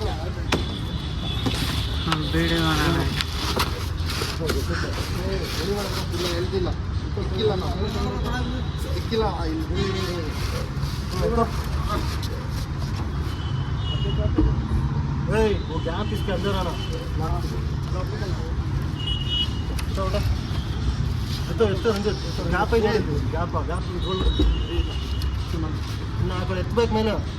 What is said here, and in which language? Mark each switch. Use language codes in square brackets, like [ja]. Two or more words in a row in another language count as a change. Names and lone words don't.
[hi] हम वीडियो बना रहे हैं वो गैप इसके अंदर आना [kn] ಗ್ಯಾಪ್ ಇದೆ ಗ್ಯಾಪ್ ಗ್ಯಾಪ್ ಇನ್ನು ಆ ಕಡೆ ಎತ್ತಬೇಕು ಮೇಲೆ